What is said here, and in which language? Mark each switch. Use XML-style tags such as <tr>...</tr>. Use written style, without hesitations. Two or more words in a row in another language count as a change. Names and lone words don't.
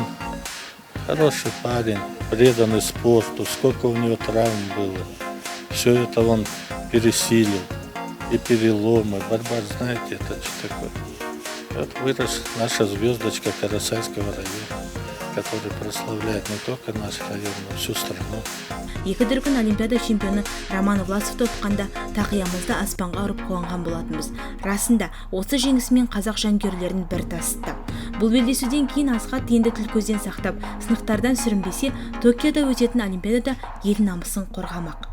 <ru>Хороший парень, преданный спорту, сколько у него травм было. Все это он пересилил. И переломы, борьба, знаете, это что такое. Вот вырос наша звездочка Карасайского района, который прославляет не только наш район, но всю страну.</ru> <kk>Екі дүркін Олимпиада чемпионы Роман Власовты ұтқанда тақиямызды аспанға ұрып қуанған болатынбыз. Расында, осы жеңісімен қазақ жанкүйерлерін бір тасытты. Бұл белдесуден кейін Асхат енді тіл көзден сақтап, сынақтардан сүрінбесе, Токиода өтетін Олимпиадада ел намысын қорғамақ.</kk>